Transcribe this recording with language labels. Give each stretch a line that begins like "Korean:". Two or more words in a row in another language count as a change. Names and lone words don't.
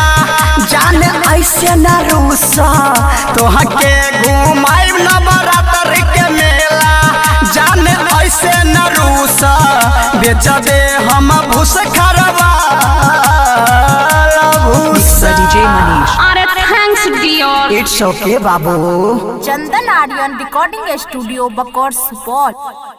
Bhojpuri: जान ऐसे न रूसा, तोहके घुमाई नवरात्र के मेला। जान ऐसे न रूसा, बेच दे हम भूस खरवा भूसा।
English: अरे thanks dear। it's okay बाबू।
Bhojpuri: चंदन आर्यन रिकॉर्डिंग स्टूडियो बकौर सुपौल।